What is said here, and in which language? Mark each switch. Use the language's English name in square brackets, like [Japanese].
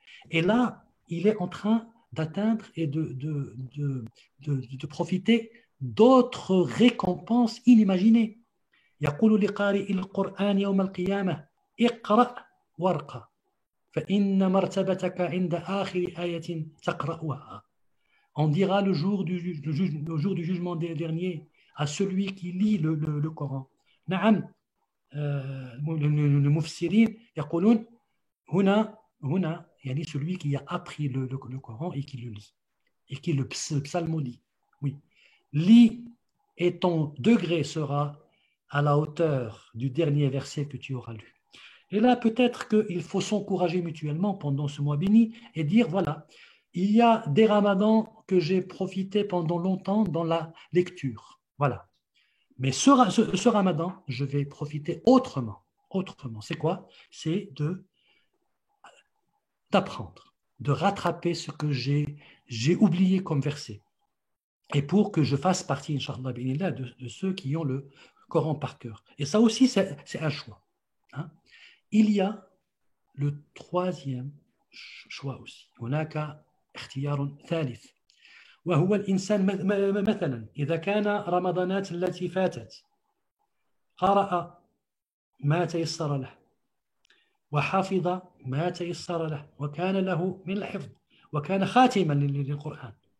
[French] Et là, il est en train d'atteindre et de profiter d'autres récompenses inimaginées. [Arabic] يقول لقارئ القرآن يوم القيامة اقرأ وارقى فإن مرتبتك عند آخر آية تقرأها. [French] On dira le jour du jugement dernier à celui qui lit le Coran. [Arabic] نعم المفسرين يقولون هنا يعني [French] celui qui a appris le Coran et qui le lit et qui le psalmodie. Oui, lis et ton degré sera à la hauteur du dernier verset que tu auras lu. Et là, peut-être qu'il faut s'encourager mutuellement pendant ce mois béni et dire, voilà, il y a des ramadans que j'ai profité pendant longtemps dans la lecture. Voilà. Mais ce ramadan, je vais profiter autrement. C'est quoi? C'est d'apprendre de rattraper ce que j'ai oublié comme verset. Et pour que je fasse partie, Inch'Allah, de ceux qui ont le Coran par cœur. Et ça aussi, c'est un choix. Hein. Il y a le troisième choix aussi. [Arabic] هناك اختيار ثالث وهو الإنسان مثلا إذا كان رمضانات التي فاتت قرأ ما تيسر له وحفظ ما تيسر له وكان له من الحفظ وكان خاتما للقرآن